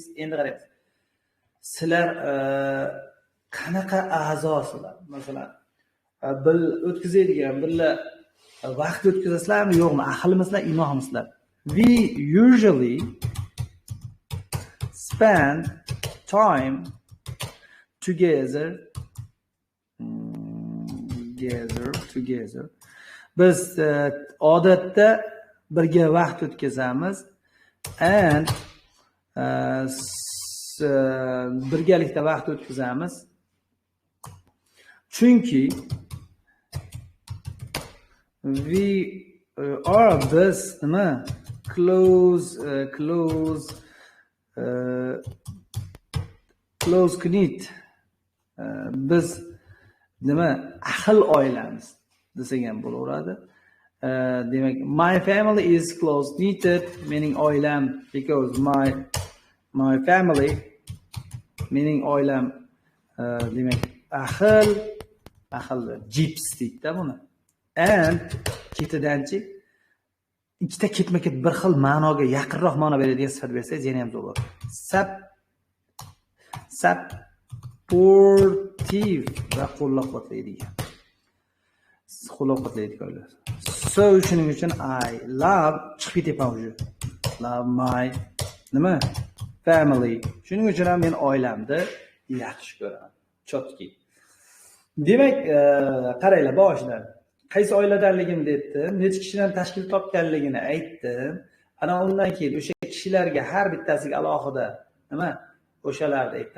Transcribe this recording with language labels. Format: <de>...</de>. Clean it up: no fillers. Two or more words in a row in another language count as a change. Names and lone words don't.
<uz>Endi qaraymiz. Sizlar qanaqa a'zosizlar? Masalan, o'tkazadigan birga vaqt o'tkazasizlarmi, yo'qmi? Ahilmisizlar, imoqmisizlar?</uz> <en>We usually spend time together.</en> <uz>Biz odatda birga vaqt o'tkazamiz and birgalikda vaqt o'tkazamiz. Chunki biz nima</uz> <en>close knit</en> <uz>biz nima ahil oilamiz desak ham bo'laveradi. Demak,</uz> <en>my family is close knitted,</en> <uz>mening oilam,</uz> <en>because my family</en> <uz>mening oilam demak ahil jips deydi buni. And ketidanchi ikkita ketma-ket bir xil ma'noga yaqinroq ma'no beradigan sifat bersangiz yana ham zo'r bo'ladi. Supportive va qo'llab-quvvatlaydigan. So shuning uchun</uz> <en>I love</en> <uz>chiqib ketyapman уже.</uz> <en>Love my family.</en> <uz>Shuning uchun ham men oilamni yaxshi ko'raman. Chotki. Demak, qaranglar boshidan qaysi oiladanligimni aytdim, necha kishidan tashkil topganligini aytdim. Ana undan keyin o'sha kishilarga har bittasiga alohida o'shalarni aytdim.</uz>